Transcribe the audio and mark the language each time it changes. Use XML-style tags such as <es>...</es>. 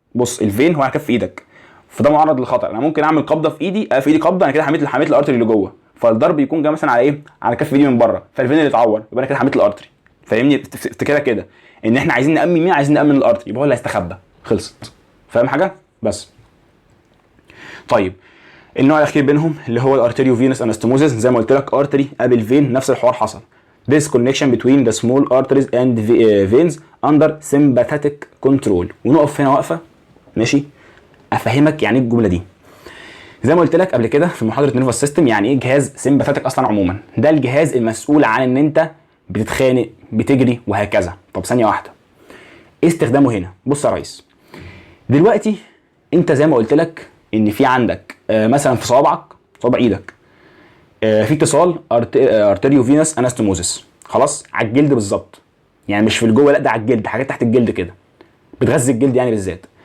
<ar>بص الفين هو على كف ايدك، فده معرض للخطر. انا ممكن اعمل قبضه في ايدي، في ايدي قبضه، انا كده حميت الارتري اللي جوه، فالضرب يكون جاي مثلا على ايه؟ على كف ايدي من بره، فالفين اللي اتعور، يبقى انا كده حميت الارتري. فاهمني؟ افتكرها كده، ان احنا عايزين نامن مين؟ عايزين نامن الارتري، يبقى هو اللي هيستخبى. خلصت. فاهم حاجه؟ بس. طيب النوع الاخير بينهم اللي هو الارتيريو فينس انستموزيس، زي ما قلت لك ارتري قابل فين، نفس الحوار حصل.</ar> <en>This connection between the small arteries and veins under sympathetic control.</en> <ar>ونقف هنا وقفه، ماشي؟ افهمك يعني ايه الجمله دي. زي ما قلت لك قبل كده في محاضره نيرفس سيستم، يعني ايه جهاز سيمباثيك اصلا عموما؟ ده الجهاز المسؤول عن ان انت بتتخانق، بتجري، وهكذا. طب ثانيه واحده، ايه استخدامه هنا؟ بص يا ريس، دلوقتي انت زي ما قلت لك ان في عندك مثلا في صوابع ايدك في اتصال ارتيريو فينس انستموزيس، خلاص، على الجلد بالظبط، يعني مش في الجوه، لا ده على الجلد، حاجات تحت الجلد كده بتغذي الجلد يعني بالذات.</ar>